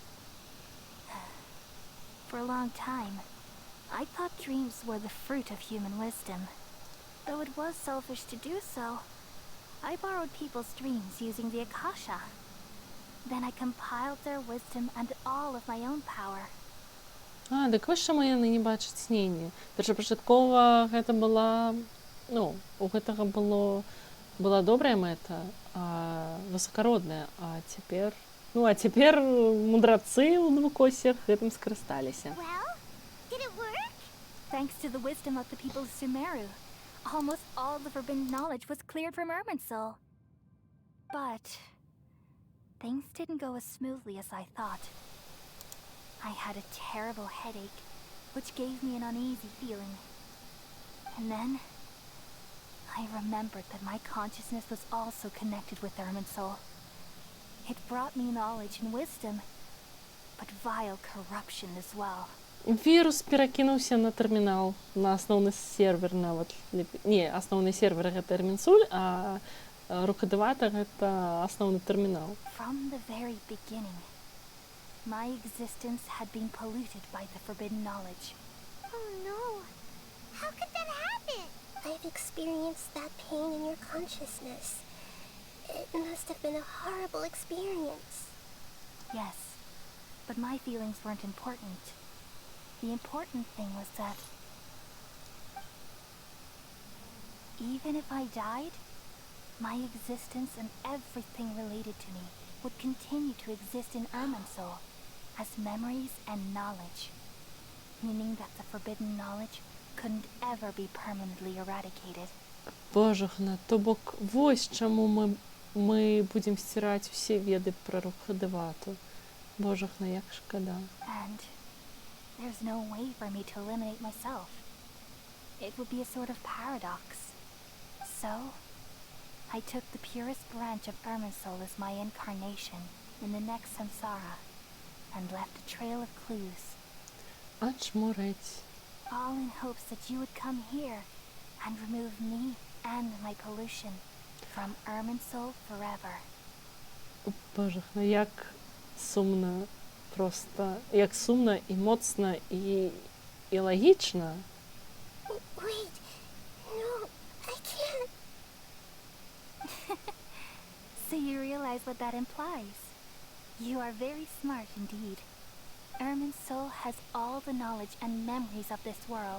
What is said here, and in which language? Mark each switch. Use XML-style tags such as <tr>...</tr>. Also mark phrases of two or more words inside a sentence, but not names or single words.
<en>For a long time, I thought dreams were the fruit of human wisdom. Though it was selfish to do so, I borrowed people's dreams using the Akasha. Then I compiled their wisdom and all of my own power.</en> <be>Дык вось чаму яны не бачаць сненні. Першапачаткова гэта была, у гэтага была добрая мэта, высакародная, а цяпер мудрацы ў двукосях гэтым скарысталіся.</be> <en>Well, did it work? Thanks to the wisdom of the people of Sumeru, almost all the forbidden knowledge was cleared from Irminsul. But things didn't go as smoothly as I thought. I had a terrible headache, which gave me an uneasy feeling. And then I remembered that my consciousness was also connected with Irminsul. It brought me knowledge and wisdom, but vile corruption as well.</en> <be>Вірус перакінуўся на тэрмінал, на асноўны сервер нават. Не, асноўны сервер гэта Ирминсуль, а Рукадевата гэта асноўны тэрмінал.</be> <en>From the very beginning, my existence had been polluted by the forbidden knowledge. Oh no. How could that happen? I've experienced that pain in your consciousness. It must have been a horrible experience. Yes, but my feelings weren't important. The important thing was that even if I died, my existence and everything related to me would continue to exist in Irminsul as memories and knowledge, meaning that the forbidden knowledge couldn't ever be permanently eradicated.</en> <be>Божахна, то бок вось чаму мы будзем сціраць усе веды пра Рукадевату. Божахна, як шкада.</be> <en>And there's no way for me to eliminate myself. It would be a sort of paradox. So, I took the purest branch of Irminsul as my incarnation in the next samsara and left a trail of clues.</en> <be>Ачмурець.</be> <en>All in hopes that you would come here and remove me and my pollution from Irminsul forever.</en> <be>Божахна, як сумна, просто, як сумна і моцна і лагічна.</be> <en>Wait, no, I can't. So you realize what that implies. You are very smart indeed. Irminsul has all the knowledge and memories of this world.</en>